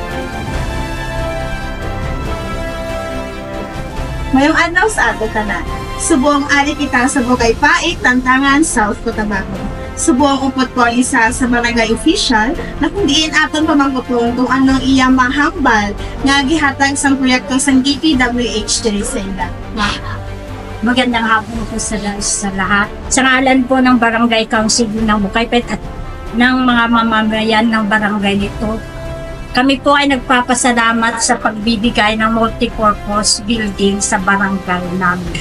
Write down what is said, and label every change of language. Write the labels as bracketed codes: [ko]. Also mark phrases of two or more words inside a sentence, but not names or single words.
[hil] Mayong adlaw sa ato tanan. Subong ari kita sa Bugay Paik, Tantangan, South Cotabato. Subong upot ko ang isa sa barangay official na kung diin aton pamangkutong kung anong iyang mahambal nga gihatag sa proyekto sa DPWH diri sa ila. [tl] Magandang hapon po sa lahat. Sa ngalan po ng Barangay Council ng Bukaipet at ng mga mamamayan ng barangay nito, kami po ay nagpapasalamat sa pagbibigay ng [en] multipurpose building [tl] sa barangay namin.